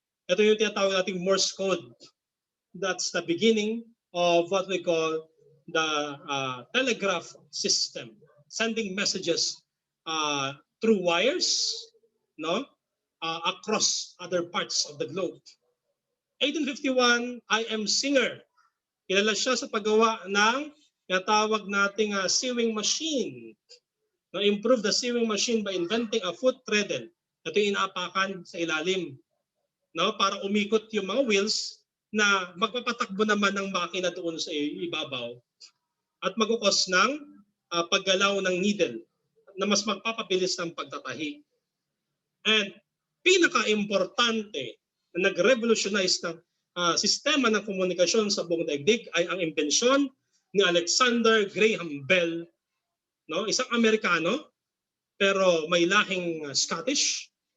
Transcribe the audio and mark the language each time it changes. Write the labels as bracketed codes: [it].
[tl] Ito yung tinatawag nating Morse code. [en] That's the beginning of what we call the telegraph system, sending messages through wires, no, across other parts of the globe. 1851, I.M. [tl] Singer, kilala siya sa paggawa ng tinatawag nating sewing machine. [en] No, improve the sewing machine by inventing a foot treadle. [tl] Ito yung inaapakan sa ilalim, no, para umikot yung mga wheels na magpapatakbo naman ng makina doon sa ibabaw at magkukos ng paggalaw ng needle na mas magpapabilis ng pagtatahi. And pinaka-importante na nag-revolutionize ng sistema ng komunikasyon sa buong daigdig ay ang imbensyon ni Alexander Graham Bell, no, isang Amerikano pero may lahing Scottish.